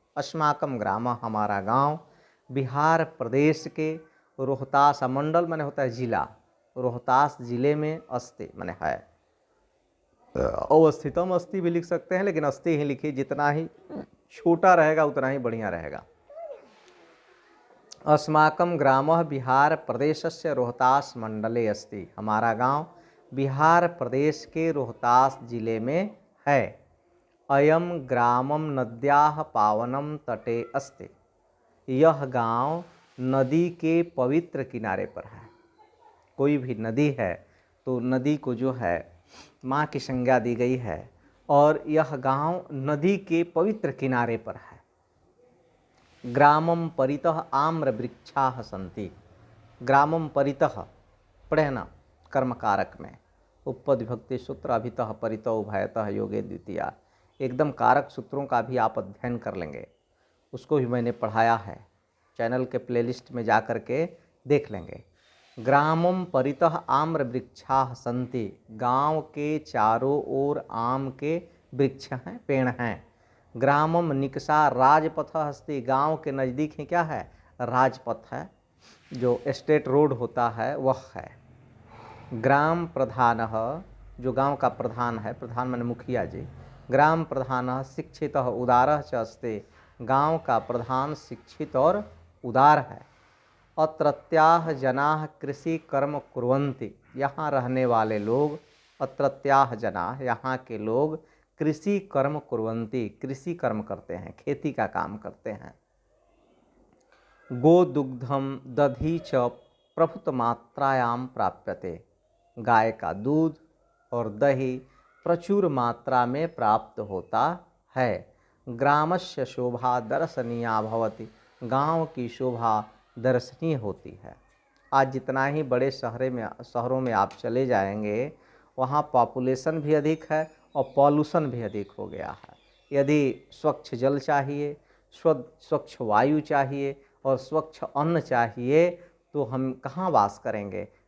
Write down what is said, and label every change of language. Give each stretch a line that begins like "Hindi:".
Sanskrit: अस्माकं ग्रामः
Hindi: हमारा गांव बिहार प्रदेश के रोहतास, मंडल माने होता है जिला, रोहतास जिले में अस्ति माने है।
Sanskrit: अवस्थितम अस्ति
Hindi: भी लिख सकते हैं, लेकिन अस्ति ही लिखिए, जितना ही छोटा रहेगा उतना ही बढ़िया रहेगा।
Sanskrit: अस्माकं ग्रामः बिहार प्रदेशस्य रोहतास मंडले अस्ति।
Hindi: हमारा गांव बिहार प्रदेश के रोहतास जिले में है।
Sanskrit: अयम ग्रामम नद्याः पावनम तटे अस्ति।
Hindi: यह गांव नदी के पवित्र किनारे पर है। कोई भी नदी है तो नदी को जो है माँ की संज्ञा दी गई है और यह गांव नदी के पवित्र किनारे पर है।
Sanskrit: ग्रामम परितः आम्र वृक्षाः सन्ति।
Hindi: ग्रामम परितः पढ़ना कर्मकारक में उपपद विभक्ति सूत्र
Sanskrit: अभितः परितः उभयतः योगे द्वितीया।
Hindi: एकदम कारक सूत्रों का भी आप अध्ययन कर लेंगे, उसको भी मैंने पढ़ाया है, चैनल के प्लेलिस्ट में जा कर के देख लेंगे।
Sanskrit: ग्रामम परितः आम्र वृक्षाः सन्ति।
Hindi: गांव के चारों ओर आम के वृक्ष हैं, पेड़ हैं।
Sanskrit: ग्रामम निकषा राजपथ अस्ति।
Hindi: गांव के नज़दीक ही क्या है? राजपथ है, जो स्टेट रोड होता है वह है। ग्राम प्रधानः, जो गांव का प्रधान है, प्रधान माने मुखिया जी।
Sanskrit: ग्राम प्रधानः शिक्षितः उदारः च अस्ति।
Hindi: गांव का प्रधान शिक्षित और उदार है।
Sanskrit: अत्रत्याः जनाः कृषि कर्म कुर्वन्ति।
Hindi: यहाँ रहने वाले लोग,
Sanskrit: अत्रत्याः जनाः
Hindi: यहाँ के लोग,
Sanskrit: कृषि कर्म कुर्वन्ति
Hindi: कृषि कर्म करते हैं, खेती का काम करते हैं।
Sanskrit: गोदुग्धम दधि च प्रभुत मात्रायाम प्राप्यते।
Hindi: गाय का दूध और दही प्रचुर मात्रा में प्राप्त होता है।
Sanskrit: ग्रामस्य शोभा दर्शनीया भवति।
Hindi: गांव की शोभा दर्शनीय होती है। आज जितना ही बड़े शहरों में आप चले जाएंगे, वहाँ पॉपुलेशन भी अधिक है और पॉल्यूशन भी अधिक हो गया है। यदि स्वच्छ जल चाहिए, स्वच्छ वायु चाहिए और स्वच्छ अन्न चाहिए तो हम कहाँ वास करेंगे?